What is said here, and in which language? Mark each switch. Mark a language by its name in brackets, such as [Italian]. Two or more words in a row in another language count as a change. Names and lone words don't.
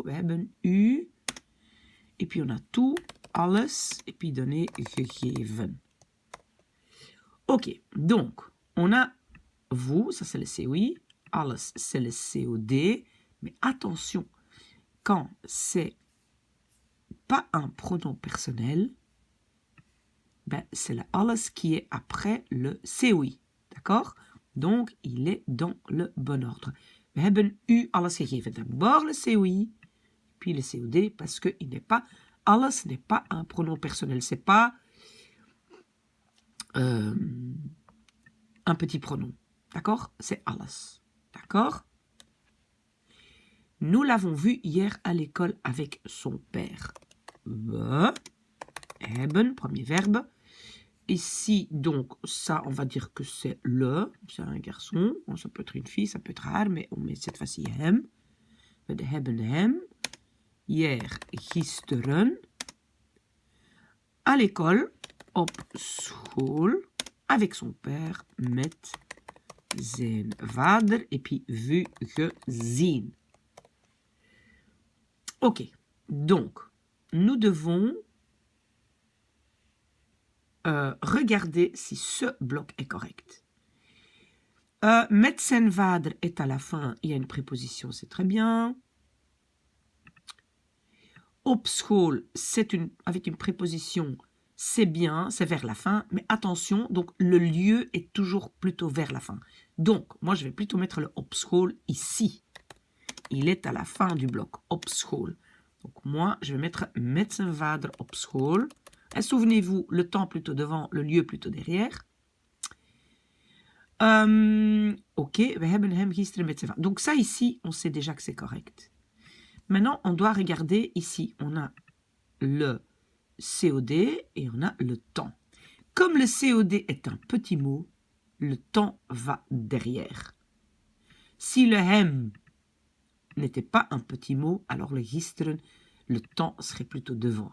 [Dutch] We hebben u, [French] et puis on a tout, alles, et puis donné, gegeven. Ok, donc, on a vous, ça c'est le COI, alles c'est le COD, mais attention, quand c'est pas un pronom personnel, ben, c'est le alles qui est après le COI, d'accord? Donc, il est dans le bon ordre. [Dutch] We hebben u alles gegeven. [French] D'abord le COI, puis le COD, parce que il n'est pas, alles n'est pas un pronom personnel, c'est pas un petit pronom. D'accord? C'est alles. D'accord? Nous l'avons vu hier à l'école avec son père. [Dutch] We hebben, [French] premier verbe. Ici, donc, ça, on va dire que c'est le. C'est un garçon. Bon, ça peut être une fille, ça peut être rare, mais on met cette fois-ci hem. [Dutch] We hebben hem. Hier, gisteren. [French] À l'école, [Dutch] op school. [French] Avec son père, [Dutch] met zijn vader, [French] et puis vu, gezien. Ok, donc, nous devons regarder si ce bloc est correct. [Dutch] Met zijn vader [French] est à la fin, il y a une préposition, c'est très bien. [Dutch] Op school, [French] c'est avec une préposition, c'est bien, c'est vers la fin, mais attention, donc le lieu est toujours plutôt vers la fin. Donc, moi je vais plutôt mettre le [Dutch] op school [French] ici. Il est à la fin du bloc, [Dutch] op school. [French] Donc moi, je vais mettre [Dutch] met zijn vader op school. [French] Et souvenez-vous, le temps plutôt devant, le lieu plutôt derrière. [Dutch] Ok, we hebben hem gisteren met zijn vader. [French] Donc ça ici, on sait déjà que c'est correct. Maintenant, on doit regarder ici. On a le COD et on a le temps. Comme le COD est un petit mot, le temps va derrière. Si le hem n'était pas un petit mot, alors le gisteren, le temps serait plutôt devant.